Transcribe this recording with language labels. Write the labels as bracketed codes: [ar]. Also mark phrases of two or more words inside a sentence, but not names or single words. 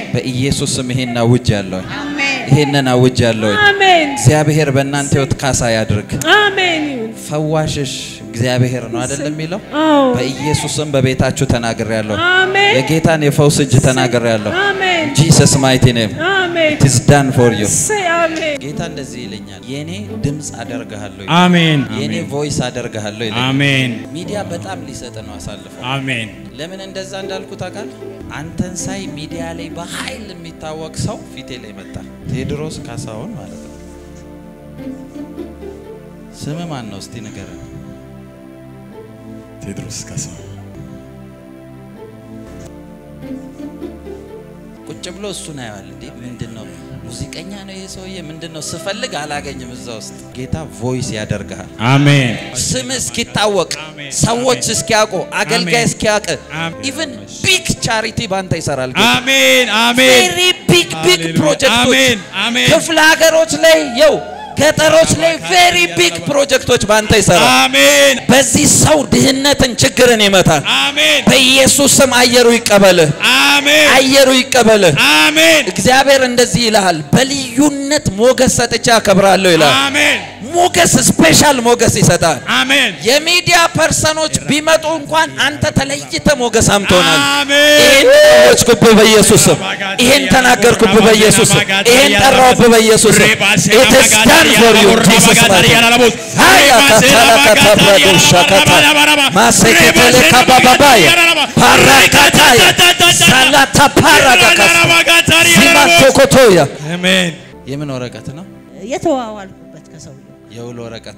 [am] በኢየሱስ ስም ይሄን አውጅ ያለው አሜን ይሄንን አውጅ ያለው አሜን እግዚአብሔር በእናንተ ህይወት ካሳ ያድርግ አሜን ፈዋሽሽ እግዚአብሔር ነው አይደለም የሚለው በኢየሱስም በቤታችሁ ተናግሬያለሁ አሜን የጌታን የፈውስ እጅ ተናግሬያለሁ አሜን [en] Jesus mighty name [am] አሜን [en] it is done for you [am] አሜን ጌታ እንደዚህ ይለኛል የኔ ድምጽ አደርጋለሁ አሜን የኔ ቮይስ አደርጋለሁ ይላል አሜን ሚዲያ በጣም ሊሰጥ ነው አሳልፈው አሜን ለምን እንደዛ እንዳልኩት አቃል አንተን ሳይ ሚዲያ ላይ በኃይል የሚታወቅ ሰው ፊቴ ላይ መጣ ቴድሮስ ካሳውን ማለት ነው ስም ማን ነው እስቲ ንገረን ቴድሮስ ካሳውን ቁጭ ብሎ እሱን ያያል እንዴ ምንድነው ሙዚቀኛ ነው ይሄ ሰውዬ ምንድነው ስፈልግ አላገኝም እዛ ውስጥ ጌታ ቮይስ ያደርጋል አሜን ስም እስኪታወቅ ሰዎች እስኪያውቁ አገልጋይ እስኪያውቅ [en] even big charity [am] ባንተ ይሰራል አሜን አሜን [en] very big projects [am] አሜን አሜን ክፍለ ሀገሮች ላይ የው ገጠሮች ላይ [en] very big projects [am] ባንተ ይሰራል አሜን በዚህ ሰው ድህነትን ችግርን ይመታል አሜን በኢየሱስ ስም አየሩ ይቀበል አሜን አየሩ ይቀበል አሜን እግዚአብሔር እንደዚህ ይላል በልዩነት ሞገስ ሰጥቻ አከብራለሁ ይላል አሜን ሞገስ ስፔሻል ሞገስ ይሰጣል አሜን የሚዲያ ፐርሰኖች ቢመጡ እንኳን አንተ ተለይተ ሞገስ አምጥቶናል አሜን ይሄን ወስኩብ በኢየሱስ ስም ይሄን ተናገርኩብ በኢየሱስ ስም ይሄን ጠራውብ በኢየሱስ ስም [en] it is done for you Jesus ሃያ ከተላከተብረዱ ሸከታ ማሰከተለ ካባባባይ ፓራካታያ ሳላታ ፓራጋካስ ሲማቶኮቶያ [am] አሜን የምን ወረቀት ነው የተዋዋልኩበት ከሰውየው የውል ወረቀት